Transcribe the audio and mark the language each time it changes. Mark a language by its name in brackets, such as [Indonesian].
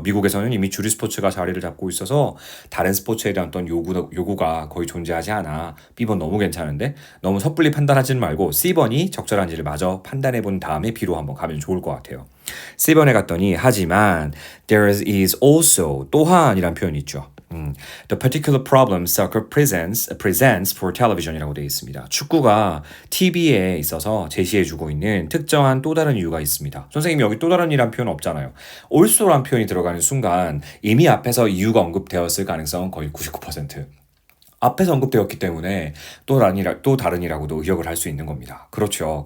[Korean] 미국에서는 이미 주류 스포츠가 자리를 잡고 있어서 다른 스포츠에 대한 어떤 요구가 거의 존재하지 않아. B번 너무 괜찮은데? 너무 섣불리 판단하지는 말고 C번이 적절한지를 마저 판단해 본 다음에 B로 한번 가면 좋을 것 같아요. C번에 갔더니 하지만 [English] there is also [Korean] 또한이란 표현이 있죠. [English] The particular problem soccer presents for television이라고 [Korean] 되어 있습니다. 축구가 TV에 있어서 제시해주고 있는 특정한 또 다른 이유가 있습니다. 선생님이 여기 또 다른 이란 표현 없잖아요. also란 표현이 들어가는 순간 이미 앞에서 이유가 언급되었을 가능성은 거의 99%. 앞에서 언급되었기 때문에 또 다른이라고도 의역을 할 수 있는 겁니다. 그렇죠.